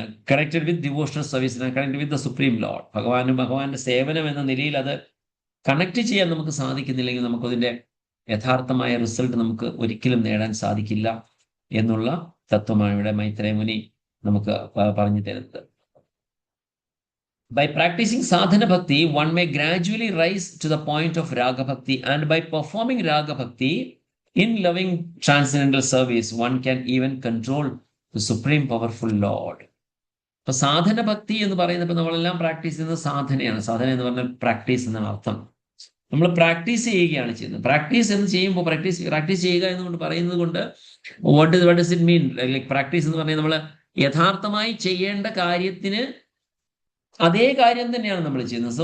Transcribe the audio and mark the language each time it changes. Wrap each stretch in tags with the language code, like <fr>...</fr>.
<en>connected with devotional service, connected with the Supreme Lord,</en> <ml>ഭഗവാന്റെ സേവനം എന്ന നിലയിൽ അത് കണക്ട് ചെയ്യാൻ നമുക്ക് സാധിക്കുന്നില്ലെങ്കിൽ നമുക്കതിന്റെ യഥാർത്ഥമായ റിസൾട്ട് നമുക്ക് ഒരിക്കലും നേടാൻ സാധിക്കില്ല എന്നുള്ള തത്വമാണ് ഇവിടെ മൈത്രേയ മുനി നമുക്ക് പറഞ്ഞു തരുന്നത്.</ml> <en>By practicing sadhana bhakti, one may gradually rise to the point of raga bhakti, and by performing raga bhakti in loving transcendental service, one can even control the supreme powerful Lord.</en> <ml>അപ്പൊ സാധന ഭക്തി എന്ന് പറയുന്നത്, ഇപ്പൊ നമ്മളെല്ലാം practice ചെയ്യുന്നത് സാധനയാണ്. സാധന എന്ന് പറഞ്ഞാൽ practice എന്നാണ് അർത്ഥം. നമ്മൾ പ്രാക്ടീസ് ചെയ്യുകയാണ് ചെയ്യുന്നത്. പ്രാക്ടീസ് എന്ന് ചെയ്യുമ്പോൾ പ്രാക്ടീസ് ചെയ്യുക എന്നുകൊണ്ട് പറയുന്നത് കൊണ്ട്</ml> <en>What does it mean?</en> <ml>Like practice എന്ന് പറഞ്ഞാൽ നമ്മൾ യഥാർത്ഥമായി ചെയ്യേണ്ട കാര്യത്തിന് അതേ കാര്യം തന്നെയാണ് നമ്മൾ ചെയ്യുന്നത്.</ml>